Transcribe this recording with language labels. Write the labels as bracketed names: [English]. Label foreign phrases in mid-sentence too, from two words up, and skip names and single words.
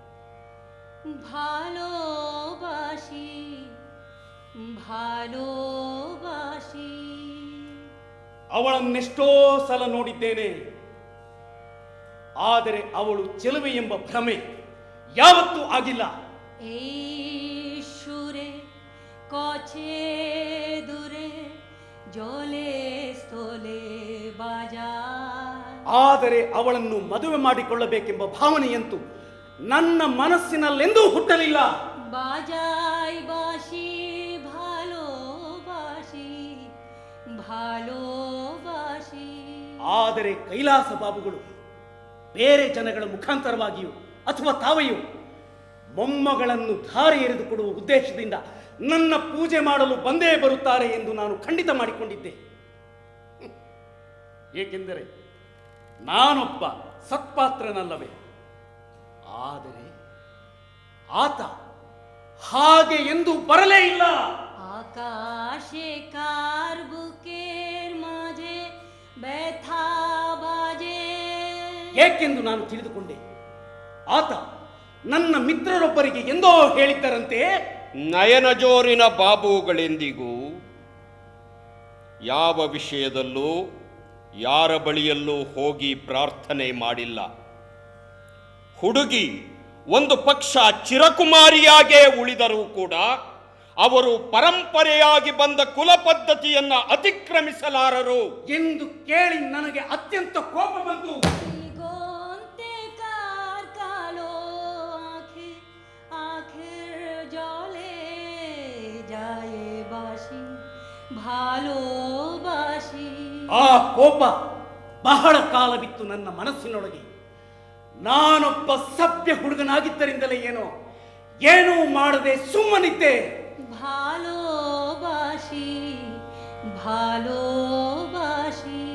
[Bangla] ভালোবাসি ভালোবাসি [Kannada] ಅವಳನ್ನೆಷ್ಟೋ ಸಲ ನೋಡಿದ್ದೇನೆ. ಆದರೆ ಅವಳು ಚೆಲುವೆ ಎಂಬ ಭ್ರಮೆ ಯಾವತ್ತೂ ಆಗಿಲ್ಲ. [Bangla] এই সুরে কছে দূরে জলে স্থলে বাজায় [Kannada] ಆದರೆ ಅವಳನ್ನು ಮದುವೆ ಮಾಡಿಕೊಳ್ಳಬೇಕೆಂಬ ಭಾವನೆಯಂತೂ ನನ್ನ ಮನಸ್ಸಿನಲ್ಲೆಂದೂ ಹುಟ್ಟಲಿಲ್ಲ. [Bangla] বাজাই বাঁশি ভালোবাসি ভালোবাসি [Kannada] ಆದರೆ ಕೈಲಾಸ ಬಾಬುಗಳು ಬೇರೆ ಜನಗಳ ಮುಖಾಂತರವಾಗಿಯೂ ಅಥವಾ ತಾವೆಯೂ ಮೊಮ್ಮಗಳನ್ನು ಧಾರೆ ಎರೆದು ಕೊಡುವ ಉದ್ದೇಶದಿಂದ ನನ್ನ ಪೂಜೆ ಮಾಡಲು ಬಂದೇ ಬರುತ್ತಾರೆ ಎಂದು ನಾನು ಖಂಡಿತ ಮಾಡಿಕೊಂಡಿದ್ದೆ. ಏಕೆಂದರೆ ನಾನೊಬ್ಬ ಸತ್ಪಾತ್ರನಲ್ಲವೇ. ಆದರೆ ಆತ ಹಾಗೆ ಎಂದು ಬರಲೇ ಇಲ್ಲ. [Bangla] আকাশে কার বুকের মাঝে ব্যথা বাজে [Kannada] ಏಕೆಂದು ನಾನು ತಿಳಿದುಕೊಂಡೆ. ಆತ ನನ್ನ ಮಿತ್ರರೊಬ್ಬರಿಗೆ ಎಂದೋ ಹೇಳಿದ್ದರಂತೆ, ನಯನಜೋರಿನ ಬಾಬುಗಳೆಂದಿಗೂ ಯಾವ ವಿಷಯದಲ್ಲೂ ಯಾರ ಬಳಿಯಲ್ಲೂ ಹೋಗಿ ಪ್ರಾರ್ಥನೆ ಮಾಡಿಲ್ಲ. ಹುಡುಗಿ ಒಂದು ಪಕ್ಷ ಚಿರಕುಮಾರಿಯಾಗೇ ಉಳಿದರೂ ಕೂಡ ಅವರು ಪರಂಪರೆಯಾಗಿ ಬಂದ ಕುಲ ಪದ್ಧತಿಯನ್ನ ಅತಿಕ್ರಮಿಸಲಾರರು ಎಂದು ಕೇಳಿ ನನಗೆ ಅತ್ಯಂತ ಕೋಪ ಬಂತು. [Bangla] দিগন্তে কার কালো আঁখে আঁখের জলে যায় বাঁশি ভালোবাসি। [Kannada] ಆ ಕೋಪ ಬಹಳ ಕಾಲವಿತ್ತು ನನ್ನ ಮನಸ್ಸಿನೊಳಗೆ. ನಾನೊಬ್ಬ ಸಭ್ಯ ಹುಡುಗನಾಗಿದ್ದರಿಂದಲೇ ಏನೂ ಮಾಡದೆ ಸುಮ್ಮನಿದ್ದೆ. [Bangla] ভালোবাসি ভালোবাসি।